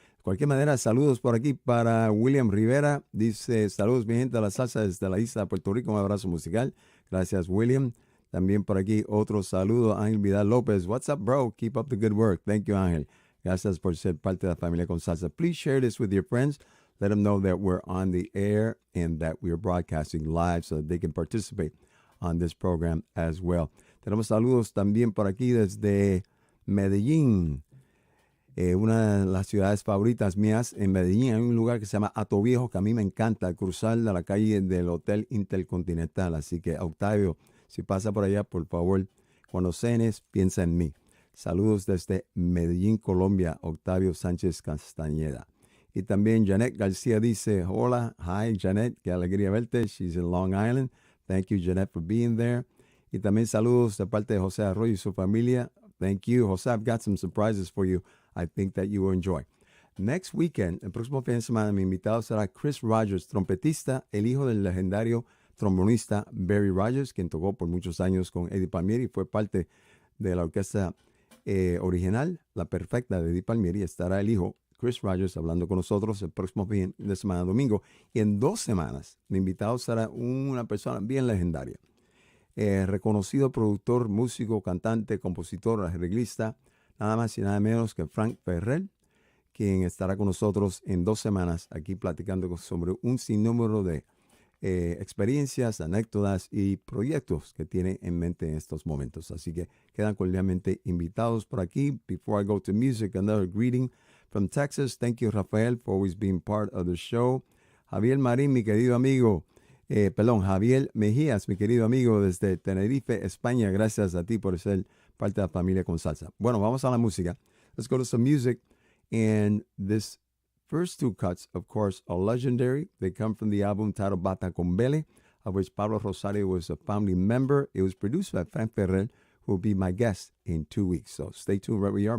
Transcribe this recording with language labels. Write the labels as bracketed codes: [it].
[es] De cualquier manera, saludos por aquí para William Rivera. Dice, saludos mi gente de la salsa desde la isla de Puerto Rico. Un abrazo musical. Gracias, William. También por aquí otro saludo, [en] Ángel Vidal López. What's up, bro? Keep up the good work. Thank you, Ángel. [es] Gracias por ser parte de la familia Con Salsa. [en] Please share this with your friends. Let them know that we're on the air and that we're broadcasting live so that they can participate on this program as well. [es] Tenemos saludos también por aquí desde Medellín. Una de las ciudades favoritas mías en Medellín. Hay un lugar que se llama Hato Viejo que a mí me encanta, cruzar de la calle del Hotel Intercontinental. Así que, Octavio, si pasa por allá, por favor, cuando cenes, piensa en mí. Saludos desde Medellín, Colombia, Octavio Sánchez Castañeda. Y también Janet García dice, hola, [en] hi [es] Janet, qué alegría verte. [en] She's in Long Island. Thank you, Janet, for being there. [es] Y también saludos de parte de José Arroyo y su familia. [en] Thank you, José. I've got some surprises for you. I think that you will enjoy. Next weekend, [es] el próximo fin de semana, mi invitado será Chris Rogers, trompetista, el hijo del legendario trombonista Barry Rogers, quien tocó por muchos años con Eddie Palmieri y fue parte de la orquesta original, La Perfecta de Eddie Palmieri. Estará el hijo, Chris Rogers, hablando con nosotros el próximo fin de semana, domingo. Y en 2 semanas, mi invitado será una persona bien legendaria. Reconocido productor, músico, cantante, compositor, arreglista, nada más y nada menos que Frank Ferrer, quien estará con nosotros en 2 semanas aquí platicando sobre un sinnúmero de experiencias, anécdotas y proyectos que tiene en mente en estos momentos. Así que quedan cordialmente invitados por aquí. [en] Before I go to music, another greeting from Texas. Thank you, Rafael, for always being part of the show. [es] Javier Marín, mi querido amigo. Javier Mejías, mi querido amigo desde Tenerife, España. Gracias a ti por ser parte de la familia Con Salsa. Bueno, vamos a la música. [en] Let's go to some music. And this first 2 cuts, of course, are legendary. They come from the album titled Bata con Bele, of which Pablito Rosario was a founding member. It was produced by Frank Ferrer, who will be my guest in 2 weeks. So stay tuned right where you are.